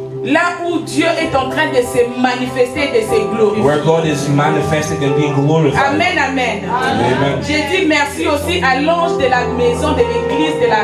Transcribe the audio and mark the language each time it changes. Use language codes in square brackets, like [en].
[fr] Là où Dieu est en train de se manifester, de se glorifier. [en] where God is manifesting and being glorified. Amen, amen. Amen. [fr] J'ai dit merci aussi à l'ange de la maison de l'église de la